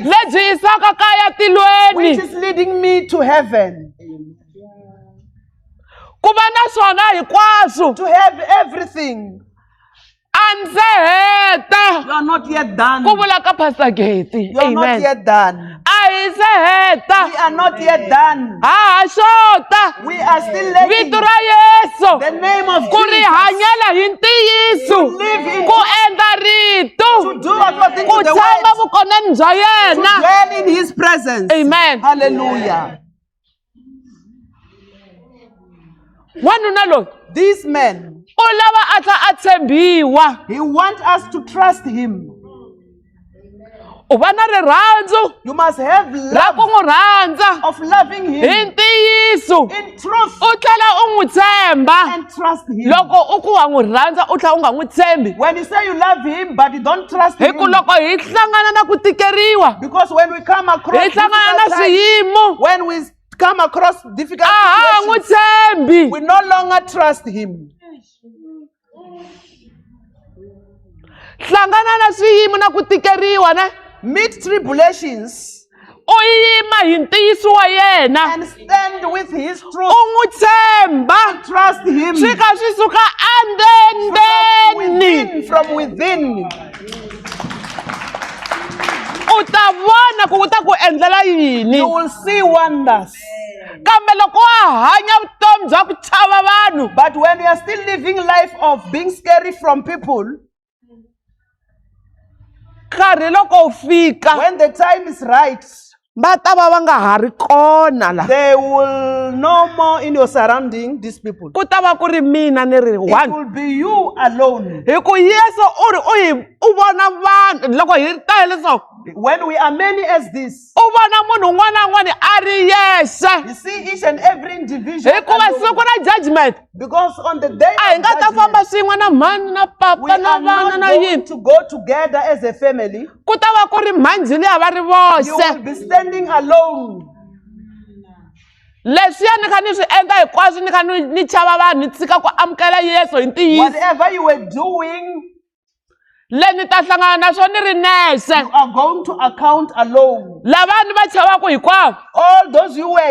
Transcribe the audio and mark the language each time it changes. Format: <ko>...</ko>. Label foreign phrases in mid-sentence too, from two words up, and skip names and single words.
<ts>lebyi yisaka kaya</ts> <en>which</en> <ts>tilweni</ts> <en>is leading me to heaven.</en> <ts>ku va na swona hinkwaswo</ts> <en>To have everything.</en> <ts>a ndzi heta</ts> <en>You are not yet done.</en> <ts>ku vula ka pastor Gate</ts> <en>You are not</en> <ts>amen</ts> <en>yet done.</en> <ts>a hi se heta</ts> <en>We are not yet done.</en> <ts>ha ha xota</ts> <en>We are still lacking</en> <ts>vito ra yesu</ts> <en>the name of</en> <ts>ku ri</ts> <en>Jesus.</en> <ts>hanyela hi ntiyiso</ts> <en>To live in</en> <ts>ku endla rito</ts> <en>to do according</en> <ts>ku</ts> <en>to the</en> <ts>tshama</ts> <en>word,</en> <ts>vukonani bya</ts> <en>to</en> <ts>yena</ts> <en>dwell in his presence.</en> <ts>amen</ts> <en>Hallelujah.</en> <ts>wanuna loyi</ts> <en>This man,</en> <ts>u lava a tlha a tshembiwa</ts> <en>he wants us to trust him.</en> <ts>u va na rirhandzu</ts> <en>You must have</en> <ts>ra ku</ts> <en>love</en> <ts>n'wi rhandza</ts> <en>of loving</en> <ts>hi</ts> <en>him</en> <ts>ntiyiso</ts> <en>in truth</en> <ts>u tlhela u n'wi tshemba</ts> <en>and trust him.</en> <ts>loko u ku wa n'wi rhandza u tlhela u nga n'wi tshembi</ts> <en>When you say you love him but you don't trust</en> <ts>hi ku</ts> <en>him,</en> <ts>loko hi hlangana na ku tikeriwa</ts> <en>because when we come across</en> <ts>hi hlangana na</ts> <en>difficult times,</en> <ts>swiyimo</ts> <en>when we come across difficult</en> <ts>a ha n'wi</ts> <en>situations,</en> <ts>tshembi</ts> <en>we no longer trust him.</en> <ts>hlangana na swiyimo na ku tikeriwa ne</ts> <en>Meet tribulations</en> <ts>u yima hi ntiyiso wa yena</ts> <en>and stand with his truth.</en> <ts>u n'wi tshemba</ts> <en>Trust him</en> <ts>swi kha swi suka endeni</ts> <en>from within.</en> <ts>u u ta vona ku u ta ku endlela yini.</ts> <en>You will see wonders.</en> <ts>Kambe loko wa hanya vutomi bya ku chava vanhu,</ts> <en>But when you are still living life of being scary from people,</en> <ts>nkarhi loko u fika</ts> <en>when the time is right,</en> <ts>va ta va nga ha ri kona la.</ts> <en>they will no more in your surrounding, these people.</en> <ts>Ku ta va ku ri mina ni ri</ts> <en>It one. will be you alone.</en> <ts>Hi ku Yesu u vona vanhu loko hi tele so</ts> <en>When we are many as this,</en> <ts>u vona munhu un'wana na un'wana a ri yexe.</ts> <en>you see each and every individual</en> <ts>Hikuva</ts> <en>alone.</en> <ts>siku na judgment</ts> <en>Because on the day</en> <ts>a hi</ts> <en>of</en> <ts>nga ta famba</ts> <en>judgment,</en> <ts>swin'we na mhani na</ts> <en>we</en> <ts>papa</ts> <en>are</en> <ts>na vana</ts> <en>not</en> <ts>na</ts> <en>going</en> <ts>yini.</ts> <en>to go together as a family.</en> <ts>Ku ta va ku ri mhanji leyi va ri</ts> <en>You will</en> <ts>voxe.</ts> <en>be standing alone.</en> <ts>Leswiya ni kha ni swi endla hinkwaswo ni kha ni chava vanhu ni tshika ku amukela Yesu hi ntiyiso.</ts> <en>Whatever you were doing,</en> <ts>Le ni ta hlangana na swona ni ri nexe.</ts> <en>you are going to account alone.</en> <ts>Lava ni va chavaka hinkwavo</ts> <en>All those you were</en>